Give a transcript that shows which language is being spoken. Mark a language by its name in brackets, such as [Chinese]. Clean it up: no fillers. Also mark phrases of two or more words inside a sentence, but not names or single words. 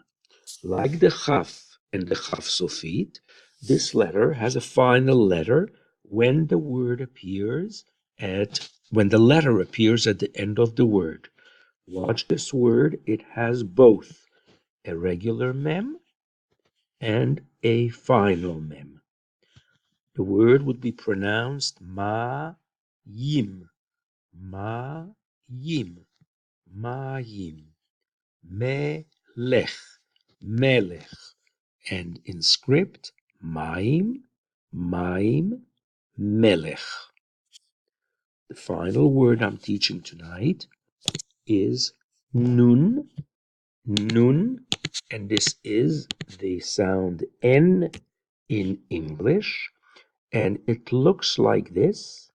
[English] Like the Chaf and the Chaf Sofit, this letter has a final letter when the letter appears at the end of the word. Watch this word. It has both a regular mem and a final mem. The word would be pronounced [Hebrew] מים, מים, מים, מלך, מלך, [English] and in script, [Hebrew] מים, מים, מלך. [English] The final word I'm teaching tonight is nun, nun, and this is the sound N in English, and it looks like this.